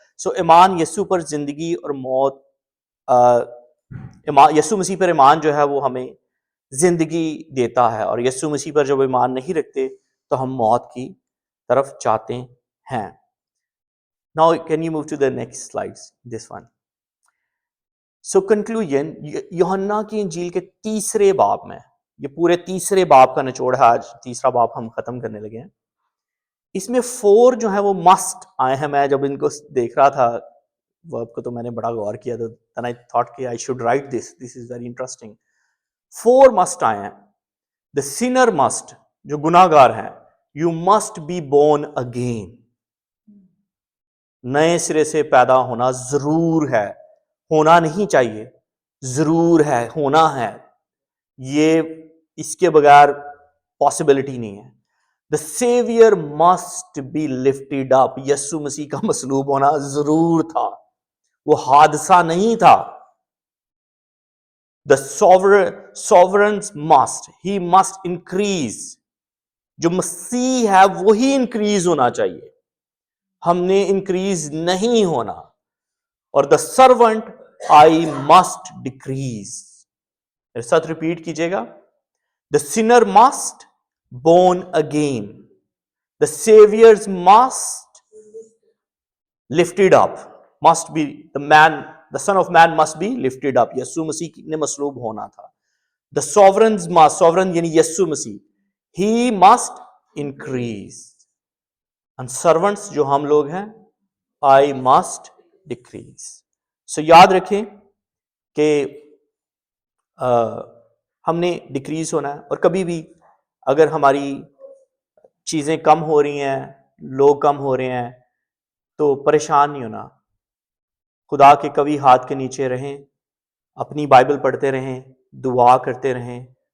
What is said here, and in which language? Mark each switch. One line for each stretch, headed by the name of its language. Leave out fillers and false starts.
Urdu: سو ایمان یسوع پر زندگی اور موت، یسوع مسیح پر ایمان جو ہے وہ ہمیں زندگی دیتا ہے، اور یسوع مسیح پر جب ایمان نہیں رکھتے تو ہم موت کی طرف جاتے ہیں.
English: Now can you move to the next slides, this one.
Urdu: So conclusion، یوحنا کی انجیل کے تیسرے باب میں، یہ پورے تیسرے باب کا نچوڑ ہے. آج تیسرا باب ہم ختم کرنے لگے ہیں. اس میں 4 جو ہیں وہ مسٹ آئے ہیں. میں جب ان کو دیکھ رہا تھا ورب کو تو میں نے بڑا غور کیا، تو
English: then I thought
Urdu: کہ
English: I should write this is very interesting.
Urdu: 4 must آئے ہیں.
English: The sinner must،
Urdu: جو گناہ گار ہیں،
English: you must be born again.
Urdu: نئے سرے سے پیدا ہونا ضرور ہے، ہونا نہیں چاہیے، ضرور ہے، ہونا ہے. یہ اس کے بغیر پاسبلٹی نہیں ہے.
English: The Savior must be lifted up.
Urdu: یسوع مسیح کا مصلوب ہونا ضرور تھا، وہ حادثہ نہیں تھا.
English: The sovereign must، he must increase.
Urdu: جو مسیح ہے وہی انکریز ہونا چاہیے، ہم نے انکریز نہیں ہونا.
English: اور the servant، I must decrease.
Urdu: میرے ساتھ ریپیٹ کیجئے گا.
English: The sinner must born again. The Savior's must lifted up. Must be the Son of Man must be lifted up.
Urdu: یسوع مسیح نے مصلوب ہونا تھا.
English: The sovereign's must، sovereign یعنی یسوع مسیح، he must increase. And servants
Urdu: جو ہم لوگ ہیں،
English: I must decrease.
Urdu: So یاد رکھیں کہ ہم نے ڈیکریز ہونا ہے، اور کبھی بھی اگر ہماری چیزیں کم ہو رہی ہیں، لوگ کم ہو رہے ہیں، تو پریشان نہیں ہونا. خدا کے قوی ہاتھ کے نیچے رہیں، اپنی بائبل پڑھتے رہیں، دعا کرتے رہیں.